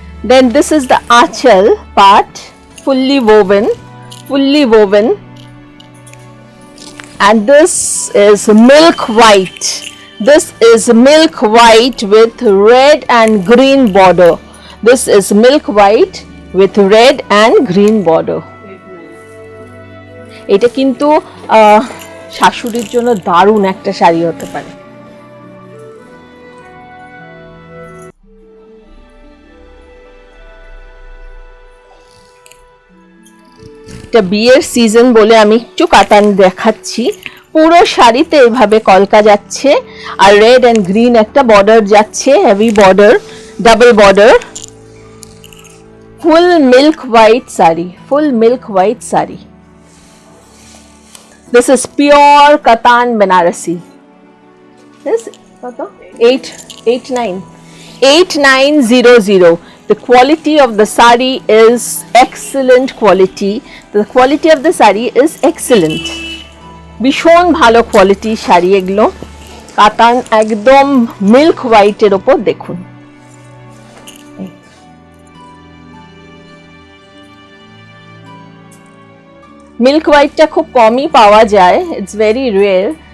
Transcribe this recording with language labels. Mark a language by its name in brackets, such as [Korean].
[English] Then this is the achal part, fully woven, and this is milk white. This is milk white with red and green border. This is milk white with red and green border. [Bangla] এটা কিন্তু শাশুড়ির জন্য দারুণ একটা শাড়ি হতে পারে। এটা বিয়ের সিজন বলে আমি একটু কাতান দেখাচ্ছি। পুরো শাড়িতে এভাবে কলকা যাচ্ছে আর [English] red and green [Bangla] একটা বর্ডার যাচ্ছে, heavy border, double border. Full milk white sari, full milk white sari. [English] This is pure Katan Banarasi. This [Bangla] কত? [English] 8900. The quality of the sari is excellent quality. The quality of the sari is excellent. [Bangla] ভীষণ ভালো quality sari এগুলো, কাতান একদম milk হোয়াইটের ওপর দেখুন। Milk হোয়াইটটা খুব কমই পাওয়া যায়, [English] It's very rare.